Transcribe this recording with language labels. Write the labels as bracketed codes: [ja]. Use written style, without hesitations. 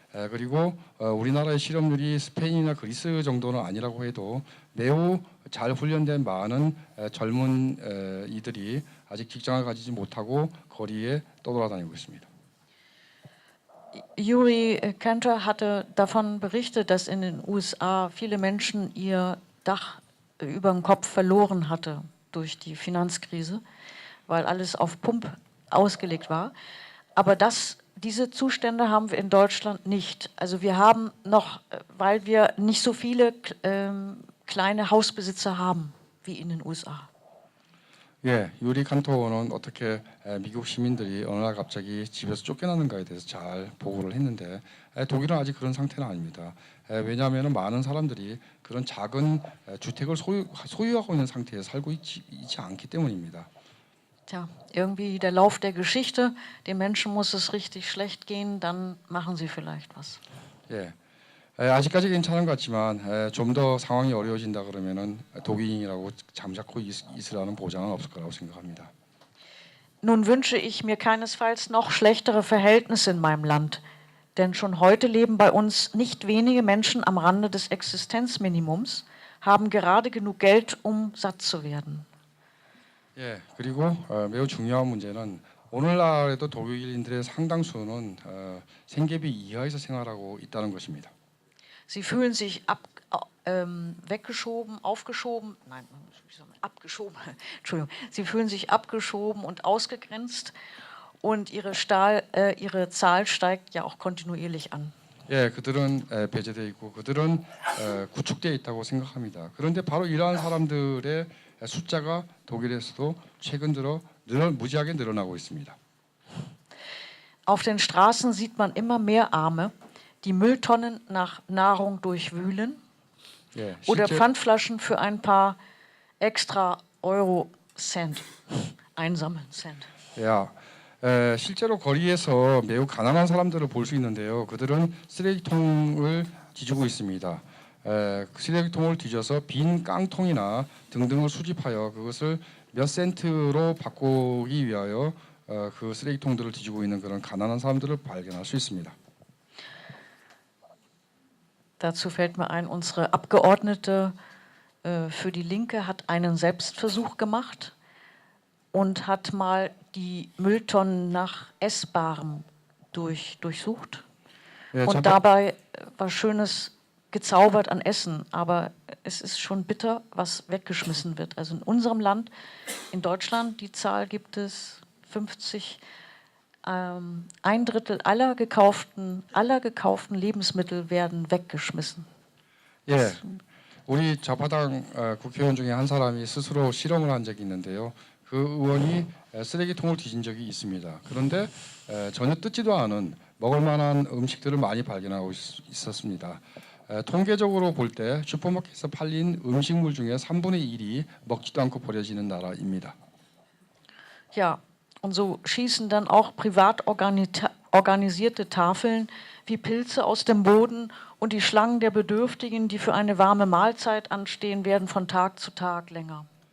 [ko] 그리고 우리나라의 실업률이 스페인이나 그리스 정도는 아니라고 해도 매우 잘 훈련된 많은 젊은 이들이 아직 직장을 가지지 못하고 거리에 떠돌아다니고 있습니다. [de] Yuri Kantor hatte davon berichtet, dass in den USA viele Menschen ihr Dach über dem Kopf verloren hatte durch die Finanzkrise, weil alles auf Pump ausgelegt war. Aber diese Zustände haben wir in Deutschland nicht. Also wir haben noch, weil wir nicht so viele kleine Hausbesitzer haben wie in den USA. [ko] 예, 유리 칸토는 어떻게 미국 시민들이 어느 날 갑자기 집에서 쫓겨나는가에 대해서 잘 보고를 했는데 독일은 아직 그런 상태는 아닙니다. 왜냐하면 많은 사람들이 그런 작은 주택을 소유하고 있는 상태에 살고 있지 않기 때문입니다. [de] Tja, irgendwie der Lauf der Geschichte, den Menschen muss es richtig schlecht gehen, dann machen sie vielleicht was. [ko] 예. 아직까지 괜찮은 것 같지만 좀 더 상황이 어려워진다 그러면은 독일인이라고 잠자코 있으라는 보장은 없을 거라고 생각합니다. [de] Nun wünsche ich mir keinesfalls noch schlechtere Verhältnisse in meinem Land, denn schon heute leben bei uns nicht wenige Menschen am Rande des Existenzminimums, haben gerade genug Geld, satt zu werden. [ko] 예, 그리고 매우 중요한 문제는 오늘날에도 독일인들의 상당수는 생계비 이하에서 생활하고 있다는 것입니다. [de] Sie fühlen sich aufgeschoben, Entschuldigung. Sie fühlen sich abgeschoben und ausgegrenzt und ihre Zahl steigt ja auch kontinuierlich an. [ko] 예, 그들은 배제돼 있고 그들은 구축돼 있다고 생각합니다. 그런데 바로 이러한 사람들의 숫자가 독일에서도 최근 들어 무지하게 늘어나고 있습니다. [de] Auf den Straßen sieht man immer mehr Arme, die Mülltonnen nach Nahrung durchwühlen [ko] 예, [de] oder Pfandflaschen für ein paar extra Euro-Cent einsammeln. [ko] 야, 실제로 거리에서 매우 가난한 사람들을 볼 수 있는데요. 그들은 쓰레기통을 뒤지고 있습니다. 쓰레기통을 뒤져서 빈 깡통이나 등등을 수집하여 그것을 몇 센트로 바꾸기 위하여 그 쓰레기통들을 뒤지고 있는 그런 가난한 사람들을 발견할 수 있습니다. [de] Dazu fällt mir ein, unsere Abgeordnete für die Linke hat einen Selbstversuch gemacht und hat mal die Mülltonnen nach Essbarem durchsucht. [ko] 예, [de] Und dabei war Schönes gezaubert an Essen, aber es ist schon bitter, was weggeschmissen wird. Also in unserem Land, in Deutschland, die Zahl gibt es 50, ein Drittel aller gekauften Lebensmittel werden weggeschmissen. [ko] 예, 우리 좌파당 국회의원 중에 한 사람이 스스로 실험을 한 적이 있는데요. 그 의원이 쓰레기통을 뒤진 적이 있습니다. 그런데 전혀 뜯지도 않은 먹을 만한 음식들을 많이 발견하고 있었습니다. 통계적으로 볼 때 슈퍼마켓에서 팔린 음식물 중에 3분의 1이 먹지도 않고 버려지는 나라입니다. [de] Ja, und so schießen dann auch privat organisierte Tafeln wie Pilze aus dem Boden und die Schlangen der Bedürftigen, die für eine warme Mahlzeit anstehen, werden von Tag zu Tag länger.